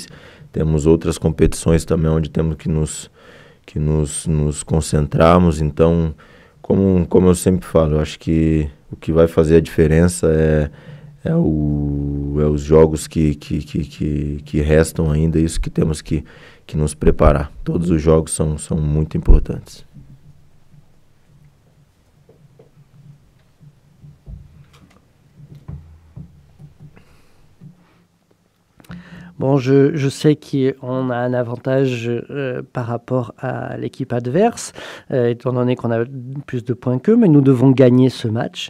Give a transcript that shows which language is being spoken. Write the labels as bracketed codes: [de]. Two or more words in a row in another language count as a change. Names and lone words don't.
[pt] Temos outras competições também onde temos que nos concentrarmos. Então, como eu sempre falo, eu acho que o que vai fazer a diferença é os jogos que restam ainda, isso que temos que nos preparar. Todos os jogos são muito importantes. [fr] Bon, je sais qu'on a un avantage par rapport à l'équipe adverse, étant donné qu'on a plus de points qu'eux, mais nous devons gagner ce match.